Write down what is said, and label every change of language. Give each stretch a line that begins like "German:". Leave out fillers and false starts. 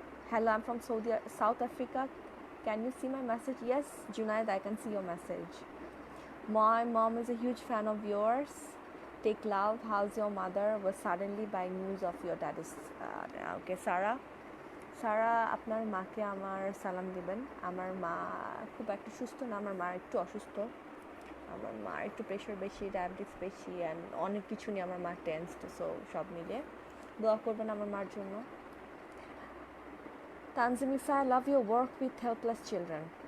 English: Hello, I'm from South Africa. Can you see my message? Yes, Junaid, I can see your message. My mom is a huge fan of yours. Take love. How's your mother? Was suddenly by news of your dad is okay.
Bangla: সারা আপনার মাকে আমার সালাম দিবেন। আমার মা খুব একটা সুস্থ না, আমার মা একটু অসুস্থ। আমার মার একটু প্রেশার বেশি, ডায়াবেটিস বেশি, অ্যান্ড অনেক কিছু নিয়ে আমার মা টেন্সড। সো সব মিলে দোয়া করবেন আমার মার জন্য।
English: Tanzimifa, I love your work with helpless children.